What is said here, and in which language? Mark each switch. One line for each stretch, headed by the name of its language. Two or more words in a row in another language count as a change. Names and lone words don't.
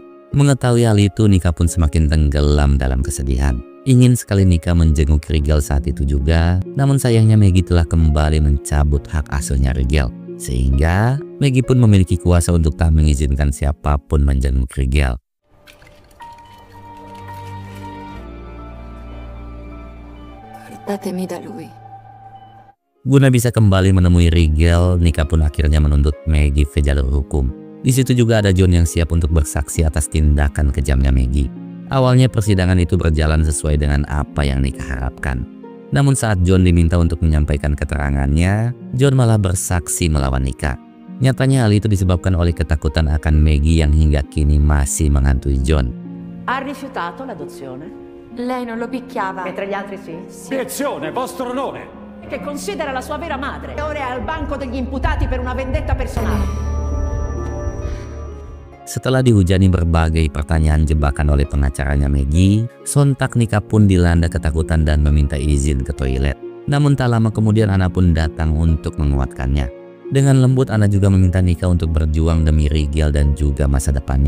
Indonesian: Mengetahui hal itu, Nika pun semakin tenggelam dalam kesedihan. Ingin sekali Nika menjenguk Rigel saat itu juga, namun sayangnya Maggie telah kembali mencabut hak asuhnya Rigel. Sehingga Maggie pun memiliki kuasa untuk tak mengizinkan siapapun menjenguk Rigel.
Italian: Portatemi da lui.
Indonesian: Guna bisa kembali menemui Rigel, Nika pun akhirnya menuntut Maggie ke jalur hukum. Di situ juga ada John yang siap untuk bersaksi atas tindakan kejamnya Maggie. Awalnya persidangan itu berjalan sesuai dengan apa yang Nika harapkan. Namun saat John diminta untuk menyampaikan keterangannya, John malah bersaksi melawan Nika. Nyatanya hal itu disebabkan oleh ketakutan akan Maggie yang hingga kini masih menghantui John.
Italian: Ha rifiutato l'adozione? Lei non lo picchiava. Mentre gli altri sì? Obiezione, vostro onore! Che considera la sua vera madre. Ora è al banco degli imputati per una vendetta personale.
Indonesian: Setelah dihujani berbagai pertanyaan jebakan oleh pengacaranya Maggie, sontak Nika pun dilanda ketakutan dan meminta izin ke toilet. Namun tak lama kemudian Ana pun datang untuk menguatkannya. Dengan lembut Ana juga meminta Nika untuk berjuang demi Rigel dan juga masa depannya.